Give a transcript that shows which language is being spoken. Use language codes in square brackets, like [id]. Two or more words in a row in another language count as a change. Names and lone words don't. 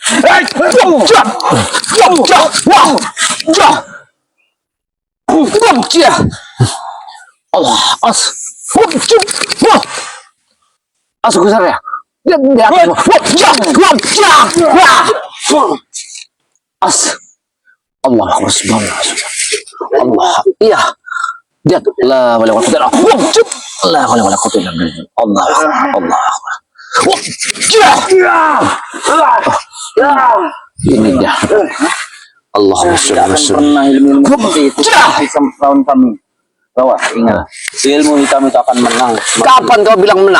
[id] Allah, masuk ke sana ya. Dia Allah, Allah, iya. [ar] Dia لا ولا قوة إلا بالله. لا ولا قوة إلا بالله. [id] Allah. Ini dia. Allah Pernah ilmu seperti itu bisa lawan kami. Lawan, ingat. Ilmu hitam itu akan menang. Kapan kau bilang menang?